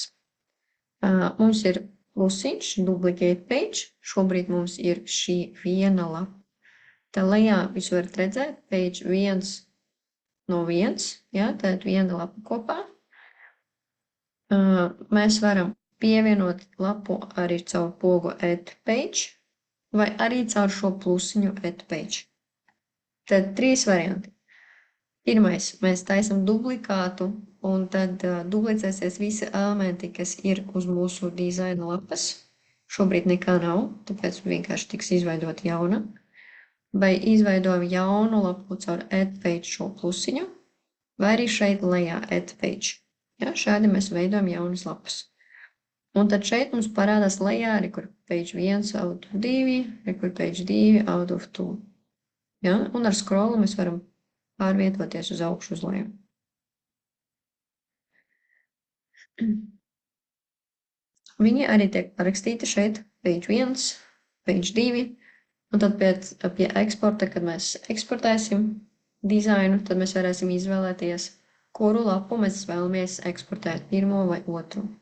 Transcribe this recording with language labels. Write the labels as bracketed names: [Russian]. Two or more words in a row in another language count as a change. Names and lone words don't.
[Latvian] Mums ir plusiņš, [English] duplicate page. [Latvian] Šobrīd mums ir šī viena lapa. Tā lejā jūs varat redzēt page 1 no 1, ja, tad viena lapa kopā. Mēs varam pievienot lapu arī caur pogu [English] add page [Latvian] vai arī caur šo plusiņu [English] add page. [Latvian] Tad 3 varianti. Pirmais, mēs taisam duplikātu, un tad duplicēsies visi elementi, kas ir uz mūsu dizaina lapas. Šobrīd nekā nav, tāpēc vienkārši tiks izveidot jauna. Vai izveidojam jaunu lapu caur [English] add page [Latvian] šo plusiņu, vai arī šeit lejā [English] add page. [Latvian] Ja, šādi mēs veidojam jaunas lapas. Un tad šeit mums parādās lejā arī, kur [English] page 1 out of 2, [Latvian] kur [English] page 2 out of 2. [Latvian] Ja, un ar scrollu mēs varam pārvietoties uz augšu uz leju. Viņi arī tiek parakstīti šeit, [English] page 1, page 2, [Latvian] un tad pie eksporta, kad mēs eksportēsim dizainu, tad mēs varēsim izvēlēties, kuru lapu mēs vēlamies eksportēt, pirmo vai otru.